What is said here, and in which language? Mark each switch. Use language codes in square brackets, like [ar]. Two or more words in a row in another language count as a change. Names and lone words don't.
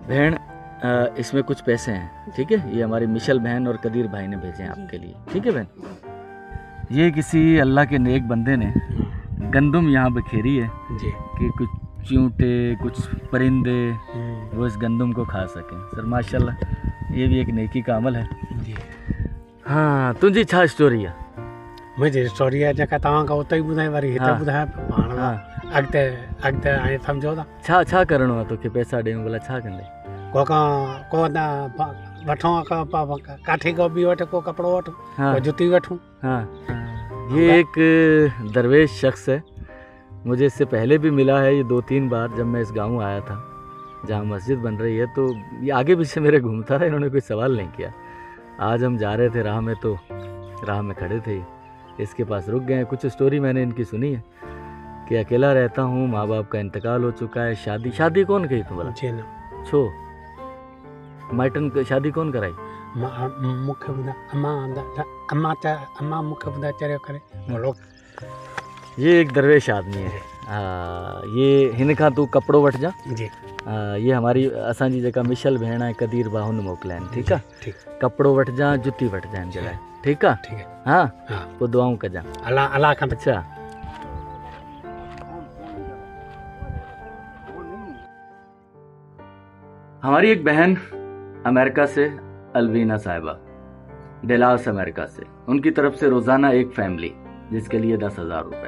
[ur] بہن اس میں کچھ پیسے ہیں، ٹھیک ہے، یہ ہماری مشعل بہن اور قدیر بھائی نے بھیجے ہیں آپ کے لیے. ٹھیک ہے بہن، یہ کسی اللہ کے نیک بندے نے گندم یہاں بکھیری ہے جی کہ کچھ چونٹے کچھ پرندے وہ اس گندم کو کھا سکیں. سر ماشاءاللہ یہ بھی ایک نیکی کا عمل ہے جی. [sd] हाँ तुंहिंजी छा स्टोरी है? मुंहिंजी स्टोरी आहे जेका तव्हांखां उते ई ॿुधाई वरी हिते ॿुधायां पाण अॻिते अॻिते हाणे सम्झो था छा करिणो आहे तोखे? पैसा ॾियूं भला छा कंदे? को वठूं काठी को बि वठ को कपिड़ो वठ को जुती वठूं। [ur] ہاں یہ ایک درویش شخص ہے، مجھے اس سے پہلے بھی ملا ہے یہ 2-3 بار جب میں اس گاؤں آیا تھا جہاں مسجد بن رہی ہے، تو یہ آگے پیچھے میرے گھومتا رہا، انہوں نے کوئی سوال نہیں کیا. آج ہم جا رہے تھے راہ میں تو راہ میں کھڑے تھے، اس کے پاس رک گئے. کچھ سٹوری میں نے ان کی سنی ہے کہ اکیلا رہتا ہوں، ماں باپ کا انتقال ہو چکا ہے، شادی کون کہی تم بولا? [sd] छो माइटन शादी कौन कराई? मूंखे ॿुधाए अम्मा मूंखे ॿुधाए चरियो करे बोलो। [ur] یہ ایک درویش آدمی ہے. [sd] ये हिन खां तू कपिड़ो वठ जा [ur] جی. یہ ہماری [sd] असांजी जेका मिशल भेण आहे कदीर भाउ ने मोकिलिया आहिनि, ठीकु आहे? कपिड़ो वठ जा, जुती वठ जा हिन जे लाइ, ठीकु आहे? हाँ पोइ दुआऊं कजां अल्लाह खां। [ur] اچھا ہماری ایک بہن امریکہ سے، الوینا صاحبہ، ڈیلس امریکہ سے، ان کی طرف سے روزانہ ایک فیملی جس کے لیے 10,000 روپے.